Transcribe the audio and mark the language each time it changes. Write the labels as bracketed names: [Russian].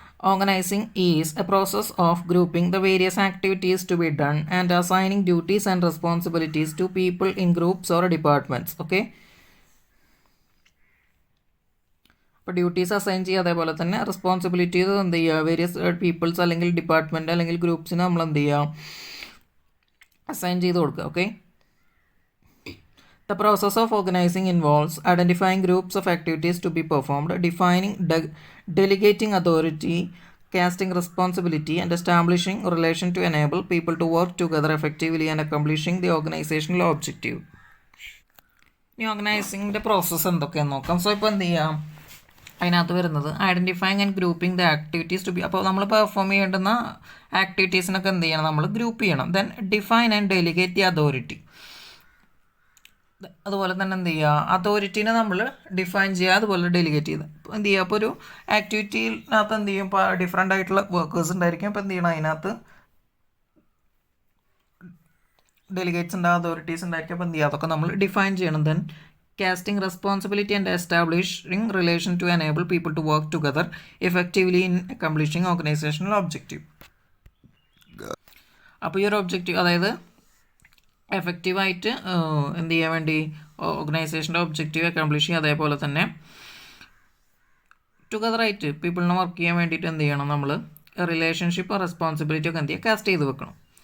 [English] Organizing is a process of grouping the various activities to be done and assigning duties and responsibilities to people in groups or departments. Okay. [Malayalam] അപ്പോൾ duties assign ചെയ്യുക, അതേപോലെ തന്നെ responsibilities എന്ത് ചെയ്യുക various people's അല്ലെങ്കിൽ department അല്ലെങ്കിൽ ഗ്രൂപ്പ്സിന് നമ്മൾ എന്ത് ചെയ്യുക അസൈൻ ചെയ്ത് കൊടുക്കുക. Okay. [English] The process of organizing involves identifying groups of activities to be performed, defining delegating authority, casting responsibility, and establishing relation to enable people to work together effectively and accomplishing the organizational objective. [Malayalam] ഈ ഓർഗനൈസിങ്ങിൻ്റെ process എന്തൊക്കെയാണെന്ന് നോക്കാം. So ഇപ്പോൾ എന്ത് ചെയ്യാം അതിനകത്ത് വരുന്നത് [English] Identifying and grouping the activities to be. [Malayalam] അപ്പോൾ നമ്മൾ പെർഫോം ചെയ്യേണ്ടുന്ന ആക്ടിവിറ്റീസിനൊക്കെ എന്ത് ചെയ്യണം നമ്മൾ ഗ്രൂപ്പ് ചെയ്യണം. [English] Then define and delegate the authority. [Malayalam] അതുപോലെ തന്നെ എന്ത് ചെയ്യുക അതോറിറ്റീനെ നമ്മൾ ഡിഫൈൻ ചെയ്യുക, അതുപോലെ ഡെലിഗേറ്റ് ചെയ്ത് എന്ത് ചെയ്യുക. അപ്പോൾ ഒരു ആക്ടിവിറ്റിയിനകത്ത് എന്ത് ചെയ്യും ഇപ്പോൾ ഡിഫറെൻ്റ് ആയിട്ടുള്ള വർക്കേഴ്സ് ഉണ്ടായിരിക്കും. അപ്പോൾ എന്ത് ചെയ്യണം അതിനകത്ത് ഡെലിഗേറ്റ്സ് ഉണ്ടാകും, അതോറിറ്റീസ് ഉണ്ടായിരിക്കും. അപ്പോൾ എന്ത് ചെയ്യുക അതൊക്കെ നമ്മൾ ഡിഫൈൻ ചെയ്യണം. [English] Then casting responsibility and establishing relation to enable people to work together effectively in accomplishing organizational objective. [Malayalam] അപ്പോൾ ഈ ഒരു ഒബ്ജക്റ്റീവ് അതായത് എഫക്റ്റീവായിട്ട് എന്ത് ചെയ്യാൻ വേണ്ടി ഓർഗനൈസേഷൻ്റെ ഒബ്ജക്റ്റീവ് അക്കംപ്ലിഷ് ചെയ്യുക, അതേപോലെ തന്നെ ടുഗദറായിട്ട് പീപ്പിളിനെ വർക്ക് ചെയ്യാൻ വേണ്ടിയിട്ട് എന്ത് ചെയ്യണം നമ്മൾ റിലേഷൻഷിപ്പ് റെസ്പോൺസിബിലിറ്റി ഒക്കെ എന്ത് ചെയ്യുക കാസ്റ്റ് ചെയ്ത് വെക്കണം.